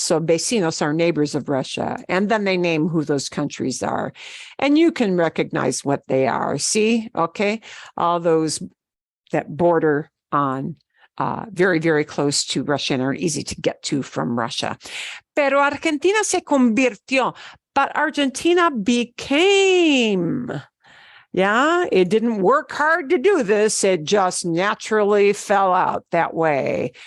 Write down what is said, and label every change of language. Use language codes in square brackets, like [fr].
[en] So vecinos are neighbors of Russia. And then they name who those countries are. And you can recognize what they are. See? Okay. All those that border on very, very close to Russia and are easy to get to from Russia. [es] Pero Argentina se convirtió. [en] But Argentina became, it didn't work hard to do this. It just naturally fell out that way.